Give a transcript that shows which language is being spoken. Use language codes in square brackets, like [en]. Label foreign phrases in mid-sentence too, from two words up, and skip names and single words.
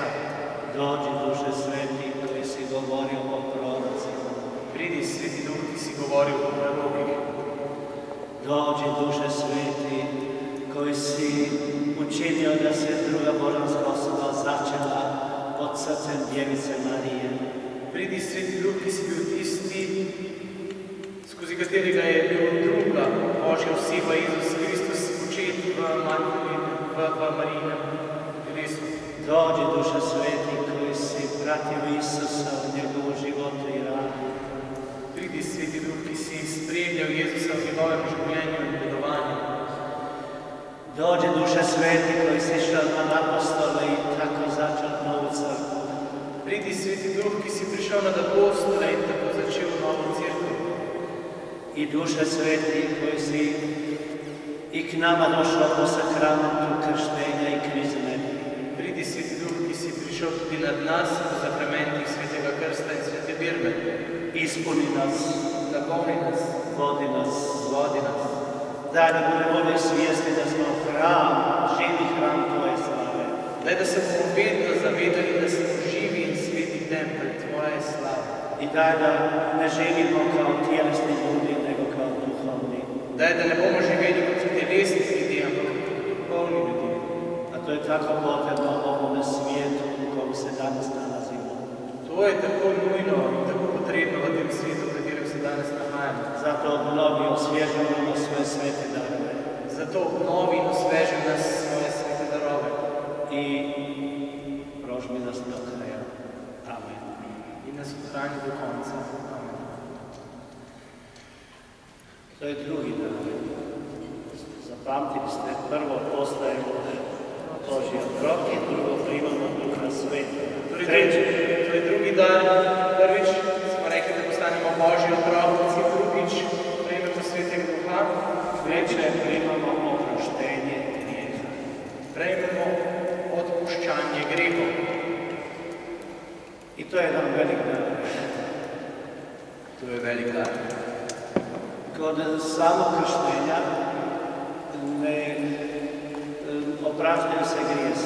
[hr] Dođi, Duše Sveti, koji si govorio o prorocima. [sl] Pridi, Sveti Duh, ki si govorio o prorokih. [hr] Dođi, Duše Sveti, koji si učinio da se druga božanska osoba začela pod srcem Djevice Marije. [sl] Pridi, Sveti Duh, ki si bil tisti, skozi katerega je bil druga Božja oseba, Jezus Kristus, počet v Marijinem telesu. [hr] Dođi, Duše Sveti, koji si pratio Isusa v njegovu životu i radu. [sl] Pridi, Sveti Duh, ki si spremljal Jezusa v njegovem življenju in dedovanju. [hr] Dođi, Duše Sveti, koji si išao na apostole i tako začel novu crkvu. [sl] Pridi, Sveti Duh, ki si prišel nad apostole in tako začel novo crkvu. [hr] I Duše Sveti, koji si i k nama došao po sakramentu krštenja i krizme. [sl] Pridi, Sveti Duh, ki si prišel tudi nad nas po sakramentih Svetega Krsta in Svete Birme. [hr] Ispuni nas, [sl] Napolni nas, [hr] vodi nas. [sl] vodi nas. [hr] Daj da budemo uvijek svjesni da smo hram, živi hram Tvoje slave. [sl] Daj da se bomo vedno zavedali, da smo živi in sveti tempelj Tvoje slave. [hr] I daj da ne živimo kao tjelesni ljudi, nego kao duhovni. [sl] Daj da ne bomo živeli kot telesni ljudi, ampak kot duhovni ljudi. [hr] A to je tako potrebno ovome svijetu u kojem se danas nalazimo. [sl] To je tako nujno in tako potrebno v tem svetu, v katerem se danes nahajamo. [hr] Zato obnovi osvježimo svoje svete darove. [sl] Zato obnovi in osveži nas svoje svete darove. [hr] I prožmi nas do kraja. Amen. [sl] In nas ohrani do konca. Amen. [hr] To je drugi dan. Zapamtili ste, prvo postajemo Božji otroci, drugo primamo Duha Svetega. Treće, [sl] To je drugi dan. Prvič smo rekli, da postanemo Božji otroci, drugič prejmemo Svetega Duha, [hr] treće primamo oproštenje grijeha. [sl] prejmemo odpuščanje grehov. [hr] I to je jedan velik dan. [sl] To je velik dan. [hr] Kod samog krštenja ne opraštaju se grijesi.